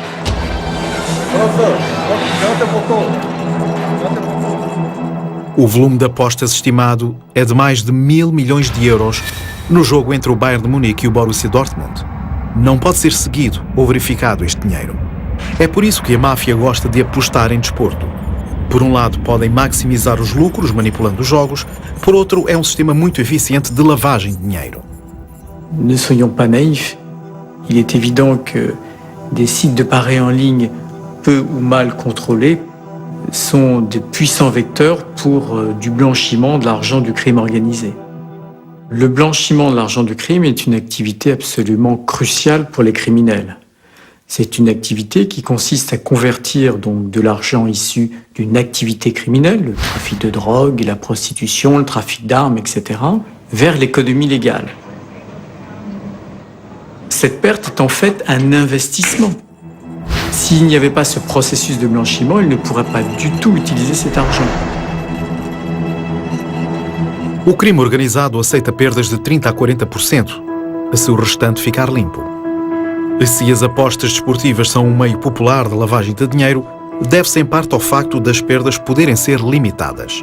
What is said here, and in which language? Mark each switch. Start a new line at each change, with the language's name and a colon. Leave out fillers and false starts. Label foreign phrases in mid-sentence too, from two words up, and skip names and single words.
Portuguese: O volume de apostas estimado é de mais de 1.000 milhões de euros no jogo entre o Bayern de Munique e o Borussia Dortmund. Não pode ser seguido ou verificado este dinheiro. É por isso que a máfia gosta de apostar em desporto. Por um lado, podem maximizar os lucros manipulando os jogos, por outro, é um sistema muito eficiente de lavagem de dinheiro.
French: Ne soyons pas naïfs. Il est évident que des sites de paris en ligne peu ou mal contrôlés sont de puissants vecteurs pour du blanchiment de l'argent du crime organisé. Le blanchiment de l'argent du crime est une activité absolument cruciale pour les criminels. C'est une activité qui consiste à convertir donc de l'argent issu d'une activité criminelle, le trafic de drogue, la prostitution, le trafic d'armes, etc., vers l'économie légale. Cette perte est en fait un investissement. S'il n'y avait pas ce processus de blanchiment, il ne pourrait pas du tout utiliser cet argent.
Portuguese: O crime organizado aceita perdas de 30% a 40%, se o restante ficar limpo. Se as apostas desportivas são um meio popular de lavagem de dinheiro, deve-se em parte ao facto das perdas poderem ser limitadas.